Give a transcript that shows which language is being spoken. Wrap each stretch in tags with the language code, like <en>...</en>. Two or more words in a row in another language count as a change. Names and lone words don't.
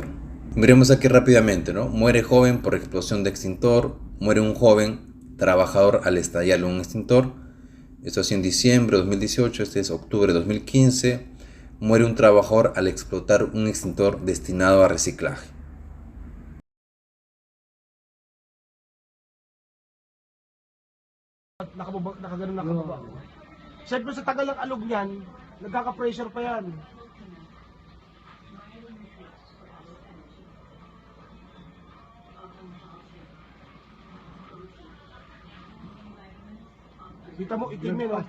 <es>Miremos aquí rápidamente, ¿no? Muere joven por explosión de extintor, muere un joven trabajador al estallar un extintor. Esto es en diciembre de 2018, este es octubre de 2015. Muere un trabajador al explotar un extintor destinado a reciclaje.</es> <tl>Nakaganon na kababa. Siyempre sa tagal ng alog niyan, nagkaka-pressure pa yan. Kita mo, itim yun, no?</tl>